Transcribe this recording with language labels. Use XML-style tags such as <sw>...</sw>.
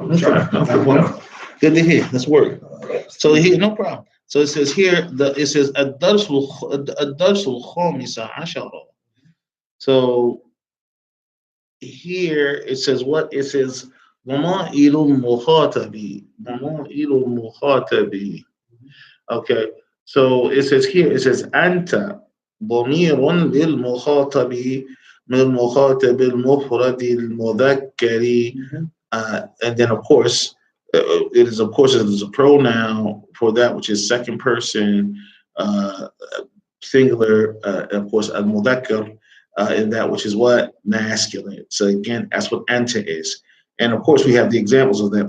<en>Okay. No problem. Good to hear. Let's work. So here, no problem. So it says here, it says</en> <ar>الدرس الخامس عشر.</ar> <en>So here it says what? It says</en> <ar>ضمائر المخاطب. ضمائر المخاطب. Okay.</ar> <en>So it says here, it says</en> <ar>أنت ضمير للمخاطب من المخاطب المفرد المذكر.</ar> <en>And then of course, it is a pronoun for that which is second person, singular, of course, al-mudhakkar, in that which is what? Masculine. So again, that's what anta is. And of course, we have the examples of that.</en>